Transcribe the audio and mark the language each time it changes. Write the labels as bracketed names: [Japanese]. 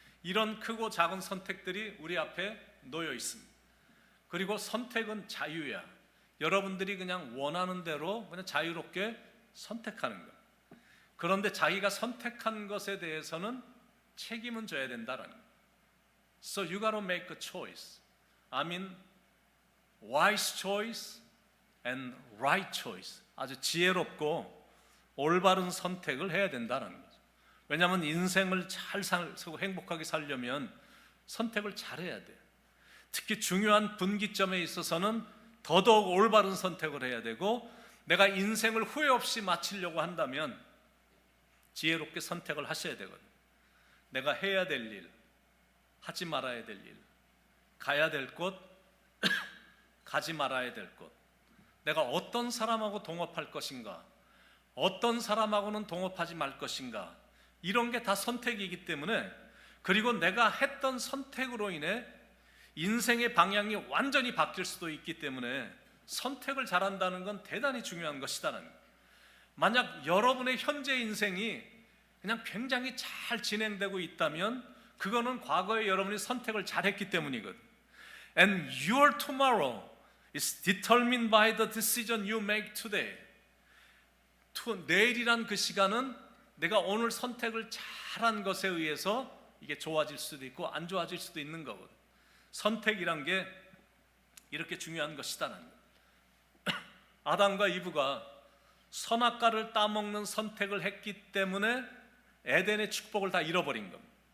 [Korean] 이런 크고 작은 선택들이 우리 앞에 놓여 있습니다. 그리고 선택은 자유야. 여러분들이 그냥 원하는 대로 그냥 자유롭게 선택하는 것. 그런데 자기가 선택한 것에 대해서는 책임은 져야 된다는 거예요. [English] So you gotta make a choice. I mean, wise choice and right choice. [Korean] 아주 지혜롭고 올바른 선택을 해야 된다는 거죠. 왜냐하면 인생을 잘 살고 행복하게 살려면 선택을 잘해야 돼요. 특히 중요한 분기점에 있어서는 더더욱 올바른 선택을 해야 되고, 내가 인생을 후회 없이 마치려고 한다면 지혜롭게 선택을 하셔야 되거든요. 내가 해야 될 일, 하지 말아야 될 일, 가야 될 곳, 가지 말아야 될 곳, 내가 어떤 사람하고 동업할 것인가, 어떤 사람하고는 동업하지 말 것인가, 이런 게 다 선택이기 때문에, 그리고 내가 했던 선택으로 인해 인생의 방향이 완전히 바뀔 수도 있기 때문에 선택을 잘한다는 건 대단히 중요한 것이다는 거예요. 만약 여러분의 현재 인생이 그냥 굉장히 잘 진행되고 있다면 그거는 과거에 여러분이 선택을 잘했기 때문이거든. [English] And your tomorrow is determined by the decision you make today. [Korean] 내일이란 그 시간은 내가 오늘 선택을 잘한 것에 의해서 이게 좋아질 수도 있고 안 좋아질 수도 있는 거거든. 선택이란 게 이렇게 중요한 것이다는 거예요. 아담과 이브가 선악과를 따먹는 선택을 했기 때문에 에덴의 축복을 다 잃어버린 겁니다.